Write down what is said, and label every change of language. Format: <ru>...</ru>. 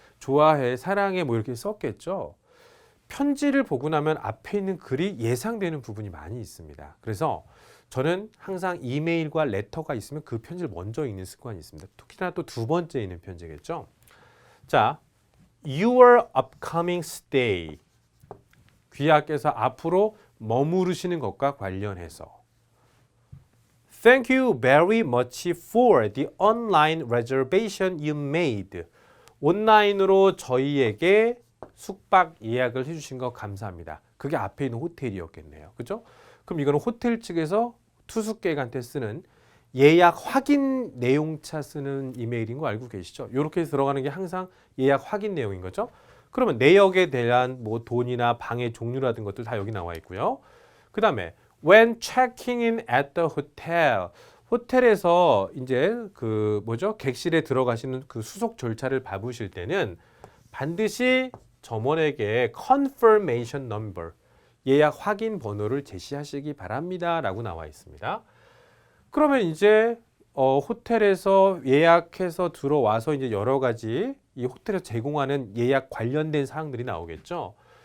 <ko>좋아해, 사랑해 뭐 이렇게 썼겠죠. 편지를 보고 나면 앞에 있는 글이 예상되는 부분이 많이 있습니다. 그래서 저는 항상 이메일과 레터가 있으면 그 편지를 먼저 읽는 습관이 있습니다. 특히나 또 두 번째 있는 편지겠죠.</ko> <en>자, your upcoming stay.</en> <ko>귀하께서 앞으로 머무르시는 것과 관련해서</ko> <en>Thank you very much for the online reservation you made.</en> <ko>온라인으로 저희에게 숙박 예약을 해주신 거 감사합니다. 그게 앞에 있는 호텔이었겠네요. 그죠? 그럼 이거는 호텔 측에서 투숙객한테 쓰는 예약 확인 내용차 쓰는 이메일인 거 알고 계시죠? 이렇게 들어가는 게 항상 예약 확인 내용인 거죠. 그러면 내역에 대한 뭐 돈이나 방의 종류라든 것들 다 여기 나와 있고요.</ko> <en>그 다음에 when checking in at the hotel.</en> <ko>호텔에서 이제 그 뭐죠? 객실에 들어가시는 그 수속 절차를 밟으실 때는 반드시 점원에게</ko> <en>confirmation number,</en> <ko>예약 확인 번호를 제시하시기 바랍니다. 라고 나와 있습니다. 그러면 이제 호텔에서 예약해서 들어와서 이제 여러 가지 이 호텔에서 제공하는 예약 관련된 사항들이 나오겠죠.</ko>